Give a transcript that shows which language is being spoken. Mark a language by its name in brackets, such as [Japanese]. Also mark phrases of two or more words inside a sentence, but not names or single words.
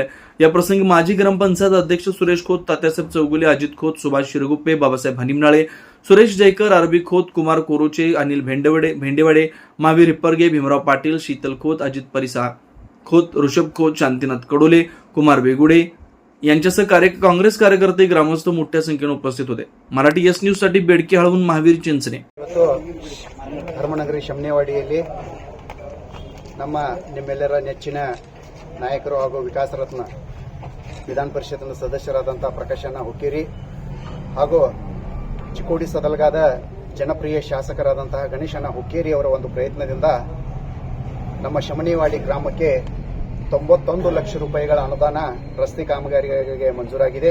[Marathi] या प्रसंगी माजी ग्रामपंचायत अध्यक्ष सुरेश खोत, तात्यासाहेब चौगुले, अजित खोत, सुभाष शिरगुप्पे, बाबासाहेब हानिमनाळे, सुरेश जयकर, RB खोत, कुमार कोरोचे, अनिल भेंडेवाडे, महावीर हिप्परगे, भीमराव पाटील, शीतल खोत, अजित परिसा खोत, ऋषभ खोत, शांतीनाथ कडोले, कुमार वेगुडे यांच्यासह काँग्रेस कार्यकर्ते, ग्रामस्थ मोठ्या संख्येने उपस्थित होते। मराठी S न्यूज साठी बेडके हळवून महावीर चिंचणे। [Kannada] ಧರ್ಮನಗರಿ ಶಮನೇವಾಡಿಯಲ್ಲಿ ನಿಮ್ಮೆಲ್ಲರ ನೆಚ್ಚಿನ ನಾಯಕರು ಹಾಗೂ ವಿಕಾಸ ರತ್ನ ವಿಧಾನ ಪರಿಷತ್ನ ಸದಸ್ಯರಾದಂಥ ಪ್ರಕಾಶಣ್ಣ ಹುಕ್ಕೇರಿ ಹಾಗೂ ಚಿಕ್ಕೋಡಿ ಸದಲ್ಗಾದ ಜನಪ್ರಿಯ ಶಾಸಕರಾದಂತಹ ಗಣೇಶಣ್ಣ ಹುಕ್ಕೇರಿ ಅವರ ಒಂದು ಪ್ರಯತ್ನದಿಂದ ನಮ್ಮ ಶಮನೇವಾಡಿ ಗ್ರಾಮಕ್ಕೆ 91 ಲಕ್ಷ ರೂಪಾಯಿಗಳ ಅನುದಾನ ರಸ್ತೆ ಕಾಮಗಾರಿಗೆ ಮಂಜೂರಾಗಿದೆ।